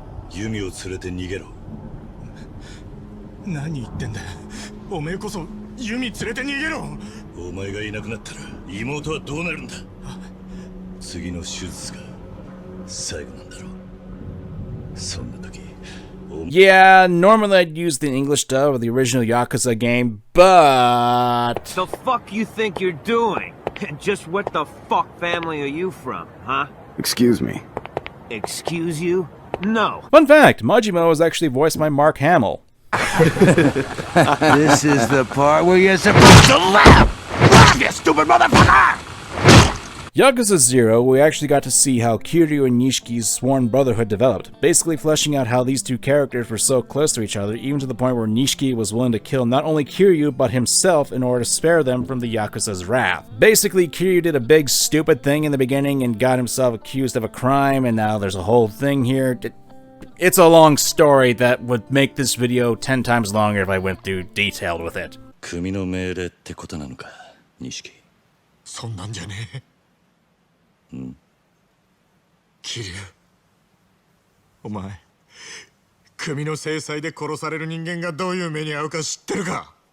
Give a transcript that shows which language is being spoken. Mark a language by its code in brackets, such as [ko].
[ja] ユミを連れて逃げろ。何言ってんだ。おめえこそユミ連れて逃げろ。お前がいなくなったら妹はどうなるんだ。次の手術が最後なんだろう。そんな時。 [en] Yeah, normally I'd use the English dub of the original Yakuza game, but... The fuck you think you're doing? Just what the fuck family are you from, huh? Excuse me. Excuse you? No. Fun fact, Majima was actually voiced by Mark Hamill. This is the part where you're supposed to laugh! Laugh, you stupid motherfucker! Yakuza 0, we actually got to see how Kiryu and Nishiki's sworn brotherhood developed, basically fleshing out how these two characters were so close to each other, even to the point where Nishiki was willing to kill not only Kiryu, but himself in order to spare them from the Yakuza's wrath. Basically, Kiryu did a big stupid thing in the beginning and got himself accused of a crime, and now there's a whole thing here. It's a long story that would make this video 10 times longer if I went through detailed with it. [ja] 組の命令ってことなのか、錦。そんなんじゃねえ。桐生、お前、組の制裁で殺される人間がどういう目に遭うか知ってるか。